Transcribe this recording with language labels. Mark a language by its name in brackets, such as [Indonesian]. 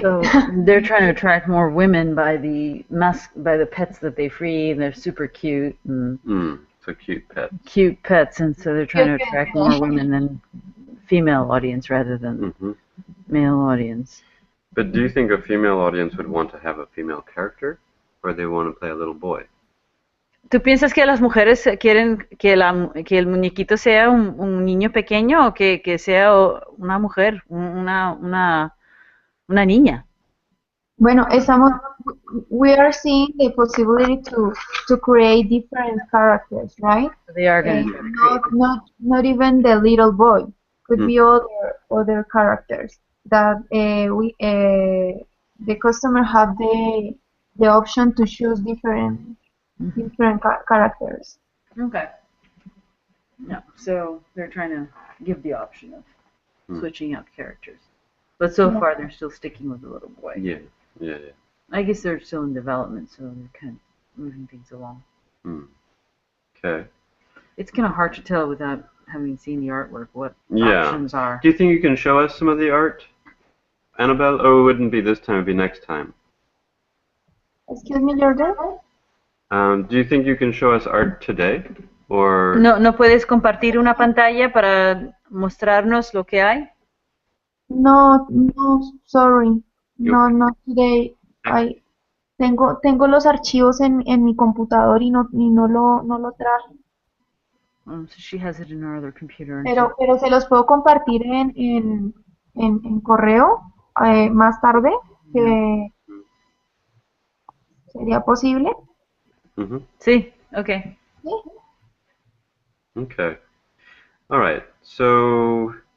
[English] So they're trying to attract more women by the pets that they free, and they're super cute and So cute pets. Cute pets, and so they're trying to attract more women than female audience rather than male audience. But do you think a female audience would want to have a female character, or they want to play a little boy? [Spanish] ¿Tú piensas que las mujeres quieren que el muñequito sea un niño pequeño o que sea una mujer, una niña? [English] Bueno, we are seeing the possibility to create different characters, right? They are going to not even the little boy. Could be other characters that the customer have the option to choose different characters. Okay. Yeah, so they're trying to give the option of switching out characters. But so far they're still sticking with the little boy. Yeah. I guess they're still in development, so they're kind of moving things along. Okay. It's kind of hard to tell without having seen the artwork what options are. Do you think you can show us some of the art, Annabelle? Or it wouldn't be this time, it would be next time. Excuse me, Jordan? Do you think you can show us art today? Or... [Spanish] ¿No puedes compartir una pantalla para mostrarnos lo que hay? [English] No, sorry. No, not today. [Spanish] Tengo los archivos en mi computador y no lo traje. [English] So she has it in her other computer. [Spanish] Pero se los puedo compartir en correo más tarde, que sería posible. Sí, okay. [English] Okay. All right. So.